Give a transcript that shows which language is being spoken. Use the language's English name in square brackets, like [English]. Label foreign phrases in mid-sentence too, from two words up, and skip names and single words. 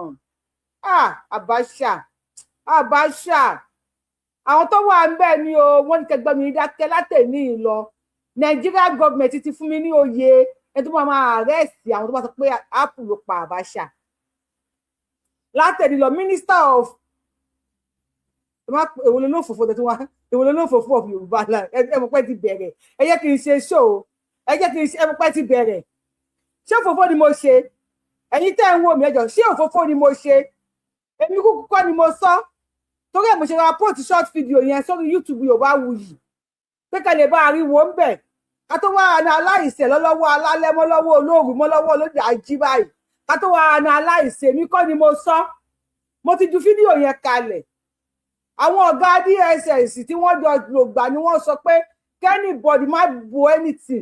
[Yoruba] Abacha àwọn tó wà ń bẹ̀ ni o, wọ́n ní kẹgbẹ́ mi dákẹ́ látẹ̀ní lọ. [English] Nigeria government [Yoruba] ti fún mi ní oyè ẹni tó máa arrest àwọn tó bá sọ pé apple ló pa Abacha. Látẹ̀ní lọ [English] minister of [Yoruba] èwo ló fòfò of Yorubaland. Ẹ mọ̀ pé ti bẹ̀rẹ̀, ẹ jẹ́ kí n ṣe show, ẹ mọ̀ pé ti bẹ̀rẹ̀. Ṣé òfófó ni mo ṣe? Ẹ̀yin tẹ́ ń wò mí ẹjọ́, ṣé òfófó ni mo ṣe? Èmi kúkú kọ́ ni mo sọ, torí ẹ̀ mo ṣe ra [English] post short video [Yoruba] yẹn sórí YouTube Yorùbáwùyí pé kẹ́ lè bá ariwo ń bẹ̀ ká tó wá àna aláìṣẹ̀ lọ́wọ́ alálẹ́ mọ́ lọ́wọ́ olóòrùn mọ́ lọ́wọ́ olóde àjí báyìí ká tó wá àna aláìṣẹ̀ mi kọ́ ni mo sọ. Mo ti ju fídíò yẹn kalẹ̀. Àwọn ọ̀gá DSS tí wọ́n jọ lògbà ni wọ́n sọ pé kẹ́nìbọ̀dì má bo anything.